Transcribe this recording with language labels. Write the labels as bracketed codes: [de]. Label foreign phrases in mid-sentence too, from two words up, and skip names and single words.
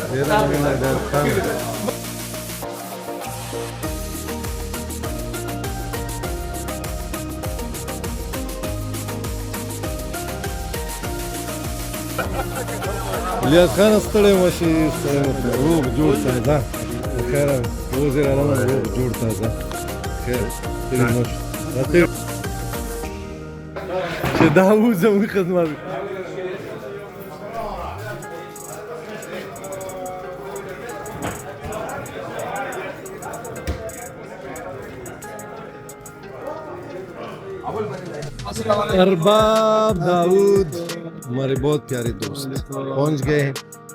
[ps] الیاس خان ستړی مشي ستړی مشي روغ جوړ تازه خیر وزیر اعظم روغ جوړ تازه خیر ستړی مشي چې دا و زموږ خدمت [ur] ارباب داؤد ہمارے بہت پیارے دوست پہنچ گئے ہیں